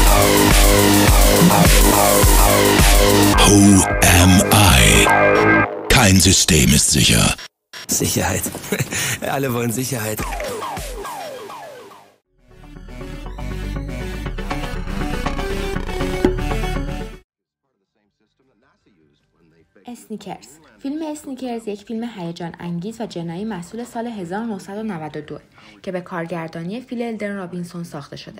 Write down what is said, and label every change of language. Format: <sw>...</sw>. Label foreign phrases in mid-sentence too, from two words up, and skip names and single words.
<de>Who Am I? Kein System ist sicher. Sicherheit. Alle wollen Sicherheit.</de> <fa>اسنیکرز. فیلم اسنیکرز یک فیلم هیجان انگیز و جنایی محصول سال 1992 که به کارگردانی فیل الدن رابینسون ساخته شده.</fa>